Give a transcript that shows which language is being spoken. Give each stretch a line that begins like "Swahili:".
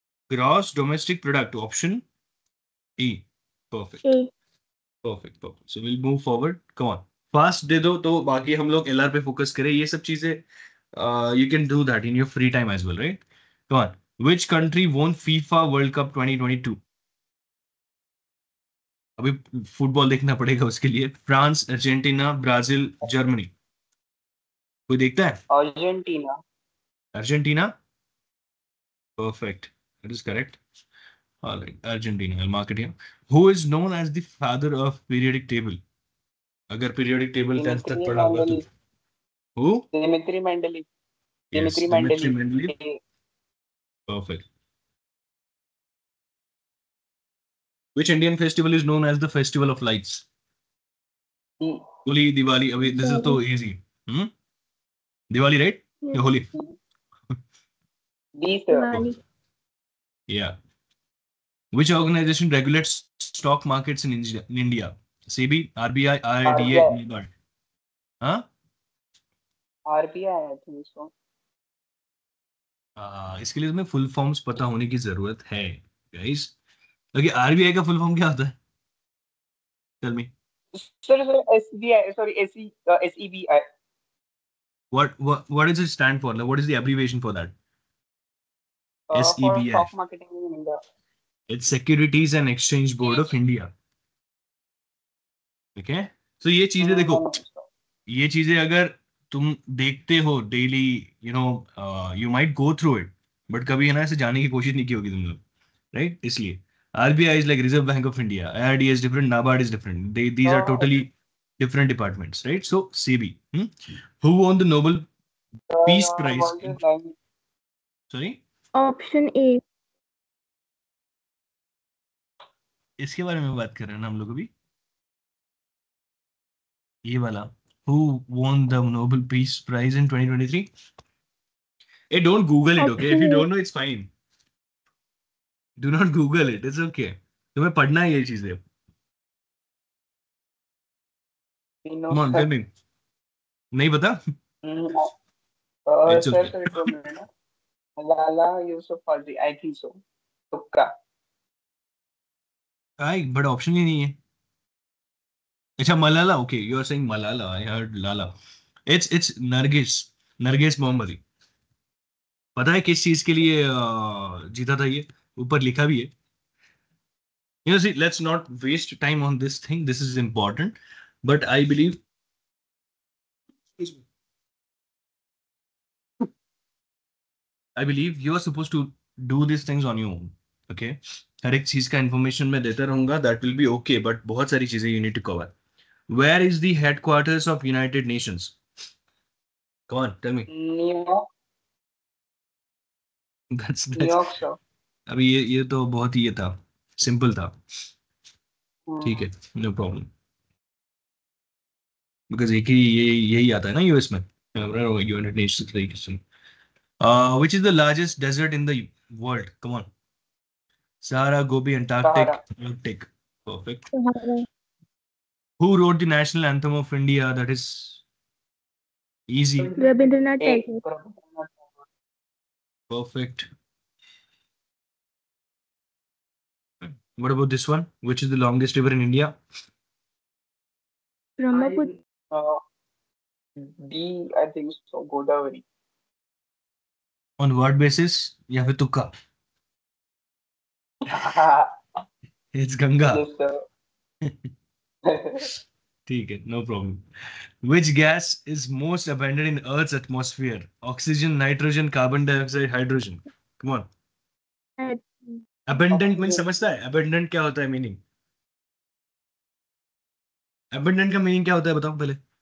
English: Gross domestic product. Option E. Perfect. A. Perfect. Perfect. So we'll move forward. Come on. Fast
Hindi: दे दो तो बाकी हम लोग LR पे फोकस करें, ये सब चीजें
English: you can do that in your free time as well, right? Come on. Which country won FIFA World Cup 2022?
Hindi: अभी फुटबॉल देखना पड़ेगा उसके लिए. France, Argentina, Brazil, Germany. कोई देखता है? Argentina.
English: Argentina. Perfect, it is correct. Alright, Argentina. I'll mark it here. Who is known as the father of periodic table?
Hindi: अगर periodic table 10th तक दिमित्री पढ़ा होगा तो. Mendeley.
English: Who? Dmitry Mendeleev. Yes, Dmitry Dmitry Mendeleev. Mendeleev. Perfect. Which Indian festival is known as the Festival of Lights?
Hindi: Holi, Diwali.
English: अभी this is तो easy. Diwali, right? या Holi? D sir. Himani. Yeah. Which organization regulates stock markets in India? SEBI, RBI, IRDA, RBI. NABARD. हाँ? RBI I think so.
Hindi: इसके लिए तुम्हें full forms पता होने की जरूरत है, गाइस. ओके, आरबीआई का फुल फॉर्म क्या होता है?
English: Tell me. Sir, SBI, sorry, SEBI. What does it stand for? Like, what is the abbreviation for that? For SEBI. stock marketing in India. It's Securities and Exchange Board of India. Okay?
Hindi: So ये चीजें देखो, ये चीजें अगर तुम देखते हो daily,
English: you might go through it,
Hindi: but कभी है ना ऐसे जाने की कोशिश नहीं की होगी तुम लोग, राइट?
English: इसलिए RBI is like reserve bank of India, IRD is different, NABARD is different, these are totally different departments, right? So SEBI, who won the Nobel Peace Prize sorry, Option A.
Hindi: इसके बारे में बात कर रहे हैं ना हम लोग अभी, ये वाला,
English: who won the Nobel Peace Prize in 2023? Hey, don't Google it, okay? If you don't know, it's fine. Do not Google it. It's okay.
Hindi: तुम्हें पढ़ना है ये चीजें.
English: Come on, tell me.
Hindi: नहीं पता?
English: It's Sir, okay. sir, it was Malala Yousafzai, I think so.
Hindi: तुक्का. But option ही नहीं है. अच्छा, Malala.
English: Okay, you are saying Malala. I heard Lala.
Hindi: It's Nargis मोहम्मदी. पता है किस चीज के लिए जीता था ये? ऊपर लिखा भी है.
English: See, let's not waste time on this thing. This is important. But I believe you are supposed to do these things on your own. Okay?
Hindi: हर एक चीज का इंफॉर्मेशन मैं देता रहूंगा.
English: That will be okay. But
Hindi: बहुत सारी चीजें
English: you need to cover. Where is the headquarters of United Nations? Come on, tell me. New York. That's New York, sir.
Hindi: अभी ये तो बहुत ही ये था, सिंपल था. ठीक है, नो प्रॉब्लम. बिकॉज एक ही यही आता है ना यूएस में, United Nations.
English: Which is the largest desert in the world? Come on. Sahara, Gobi, Antarctic, Arctic. Perfect. Who wrote the national anthem of India? That is easy. Rabindranath Tagore. Perfect. What about this one? Which is the longest river in India? Brahmaputra. D, I think so. Godavari. On what basis?
Hindi: या फिर तुक्का?
English: It's Ganga. Yes, sir.
Hindi: ठीक है, no problem.
English: Which gas is most abundant in Earth's atmosphere? Oxygen, nitrogen, carbon dioxide, hydrogen. Come on.
Hindi: Abundant means समझता है? Abundant क्या होता है मीनिंग? Abundant का मीनिंग क्या होता है बताओ पहले.